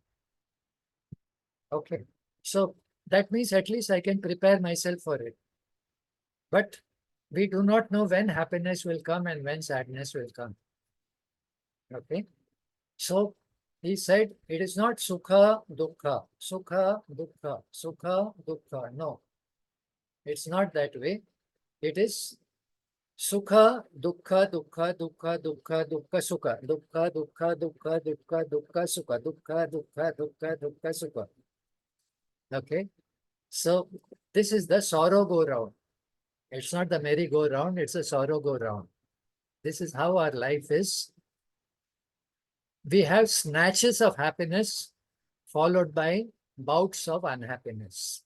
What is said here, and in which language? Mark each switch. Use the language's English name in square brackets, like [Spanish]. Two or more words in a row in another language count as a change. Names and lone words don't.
[English] Okay. So that means at least I can prepare myself for it. But we do not know when happiness will come and when sadness will come. Okay. So he said it is not [Pali] sukha, dukkha, sukha, dukkha, sukha, dukkha. [English] No, it's not that way. It is [Pali] sukha, dukkha, dukkha, dukkha, dukkha, dukkha, sukha, dukkha, dukkha, dukkha, dukkha, dukkha, sukha, dukkha, dukkha, dukkha, dukkha, sukha. [English] Okay. So this is the sorrow go round. It's not the merry go round, it's a sorrow go round. This is how our life is. We have snatches of happiness followed by bouts of unhappiness.